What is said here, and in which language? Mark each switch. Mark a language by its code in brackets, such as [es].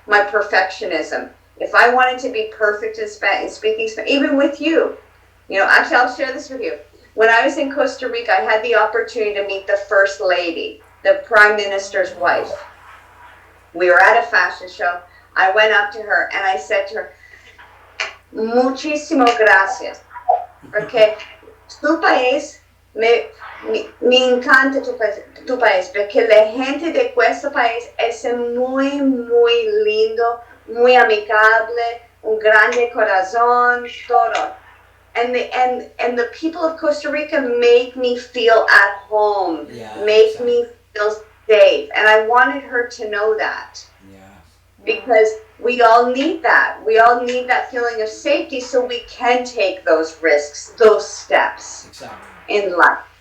[en] My perfectionism. If I wanted to be perfect in speaking Spanish, even with you, actually I'll share this with you. When I was in Costa Rica, I had the opportunity to meet the First Lady, the Prime Minister's wife. We were at a fashion show. I went up to her and I said to her, [es] muchísimo gracias. Porque tu país, me encanta tu país, porque la gente de este país es muy, muy lindo, muy amigable, un grande corazón, todo. [en] And the people of Costa Rica make me feel at home, me feel safe. And I wanted her to know that. Because we all need that. We all need that feeling of safety so we can take those risks, those steps in life.